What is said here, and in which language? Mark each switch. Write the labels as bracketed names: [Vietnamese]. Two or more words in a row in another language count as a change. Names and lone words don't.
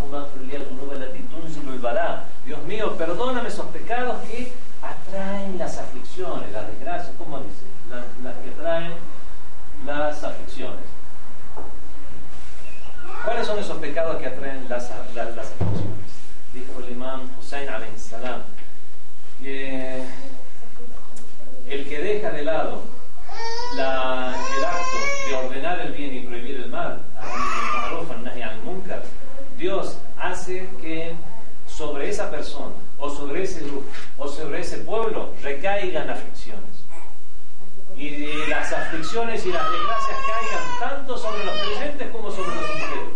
[Spanish] Dios mío, perdóname esos pecados que atraen las aflicciones, las desgracias. ¿Cómo dice? Las que atraen las aflicciones. ¿Cuáles son esos pecados que atraen las aflicciones? Dijo el imam Hussein [Arabic] عليه السلام [Spanish] que el que deja de lado el acto de ordenar el bien y prohibir el mal, Dios hace que sobre esa persona o sobre ese grupo o sobre ese pueblo recaigan aflicciones, y las aflicciones y las desgracias caigan tanto sobre los creyentes como sobre los incrédulos.